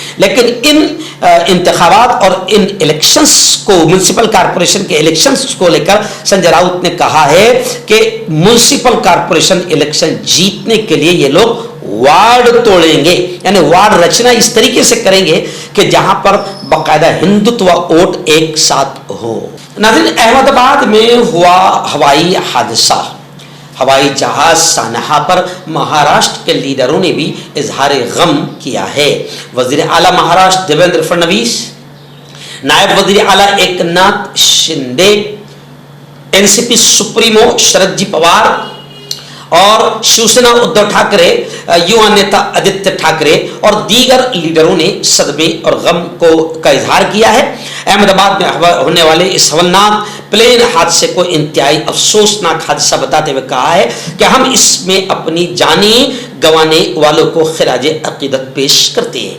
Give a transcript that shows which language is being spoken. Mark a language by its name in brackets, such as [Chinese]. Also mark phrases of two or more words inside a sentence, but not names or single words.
[Urdu] لیکن ان انتخابات اور ان الیکشنز کو, [English] municipal corporation [Urdu] کے الیکشنز کو لے کر سنجے راؤت نے کہا ہے کہ [English] municipal corporation election [Urdu] جیتنے کے لیے یہ لوگ وارڈ توڑیں گے, یعنی وارڈ رچنا اس طریقے سے کریں گے کہ جہاں پر باقاعدہ ہندوتوا ووٹ ایک ساتھ ہو. ناظرین, احمد آباد میں ہوا ہوائی حادثہ, ہوائی جہاز سانحہ پر مہاراشٹر کے لیڈروں نے بھی اظہار غم کیا ہے. وزیر اعلیٰ مہاراشٹر دیویندر فڈنویس, نائب وزیر اعلیٰ ایک ناتھ شندے, این سی پی سپریمو شرد جی پوار اور شیوسینا ادھو ٹھاکرے, یووا نیتا آدتیہ ٹھاکرے اور دیگر لیڈروں نے صدمے اور غم کا اظہار کیا ہے. احمد آباد میں ہونے والے اس ہولناک پلین حادثے کو انتہائی افسوسناک حادثہ بتاتے ہوئے کہا ہے کہ ہم اس میں اپنی جانیں گنوانے والوں کو خراج عقیدت پیش کرتے ہیں.